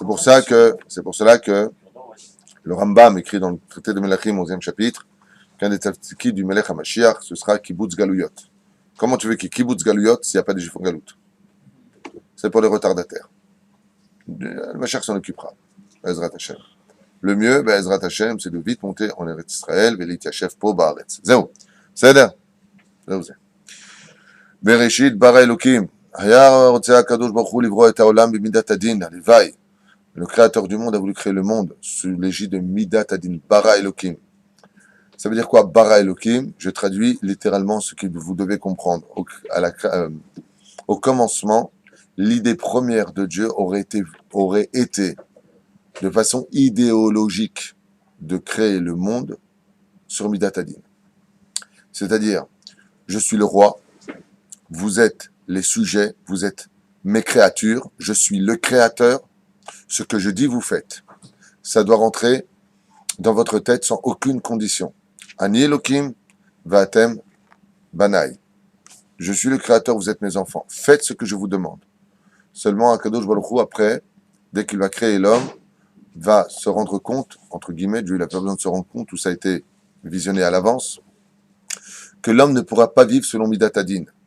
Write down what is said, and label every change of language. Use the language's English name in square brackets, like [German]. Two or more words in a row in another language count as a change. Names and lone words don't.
[French] C'est pour cela que le Rambam écrit dans le traité de Melachim, 11e chapitre, qu'un des tzaddikim du [Hebrew] מלך המשיח, [French] ce sera [Hebrew] קיבוץ גלויות. [French] Comment tu veux qu'il y ait [Hebrew] קיבוץ גלויות [French] s'il n'y a pas de juifs en galoute? C'est pour les retardataires. Le Mashiach s'en occupera. [Hebrew] עזרת השם. [French] Le mieux, [Hebrew] עזרת השם, [French] c'est de vite monter en [Hebrew] ארץ ישראל, ולהתיישב פה בארץ. [French] Zéou. C'est-à-dire? Zéou. [Hebrew] בראשית ברא אלוקים. היה רוצה הקדוש ברוך הוא לברוא את העולם במידת הדין, הלוואי. [French] Le créateur du monde a voulu créer le monde sous l'égide de [Hebrew] מידת הדין, ברא אלוהים. [French] Ça veut dire quoi, [Hebrew] ברא אלוהים? [French] Je traduis littéralement ce que vous devez comprendre. Au commencement, l'idée première de Dieu aurait été de façon idéologique de créer le monde sur [Hebrew] מידת הדין. [French] C'est-à-dire, je suis le roi, vous êtes les sujets, vous êtes mes créatures, je suis le créateur, ce que je dis, vous faites. Ça doit rentrer dans votre tête sans aucune condition. [Hebrew] אני אלוקים ואתם בניי. [French] Je suis le Créateur, vous êtes mes enfants. Faites ce que je vous demande. Seulement, [Hebrew] הקדוש ברוך הוא, [French] après, dès qu'il va créer l'homme, va se rendre compte, entre guillemets, Dieu n'a pas besoin de se rendre compte, tout ça a été visionné à l'avance, que l'homme ne pourra pas vivre selon [Hebrew] מידת הדין.